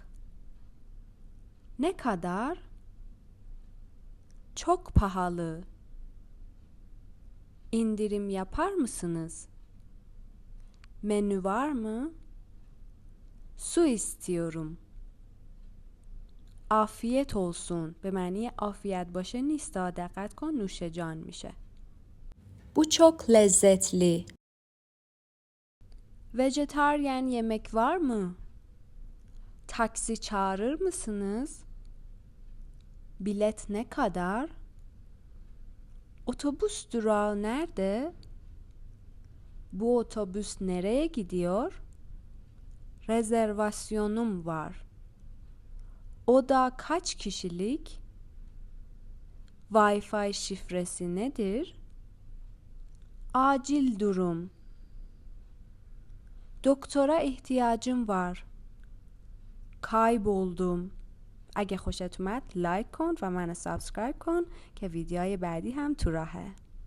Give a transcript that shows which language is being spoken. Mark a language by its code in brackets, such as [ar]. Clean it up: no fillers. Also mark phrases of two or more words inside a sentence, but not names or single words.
[tr] Ne kadar? Çok pahalı. İndirim yapar mısınız? Menü var mı? Su istiyorum. Afiyet olsun. [fa] به معنی afiyet باشه نیست. دقت کن نوش جان میشه. [tr] Bu çok lezzetli. Vejetaryen yemek var mı? Taksi çağırır mısınız? Bilet ne kadar? Otobüs durağı nerede? Bu otobüs nereye gidiyor? Rezervasyonum var. Oda kaç kişilik? Wi-Fi şifresi nedir? Acil durum. Doktora ihtiyacım var. Kayboldum. [fa] اگه خوشت اومد لایک کن و منو سابسکرایب کن که ویدیوهای بعدی هم تو راهه.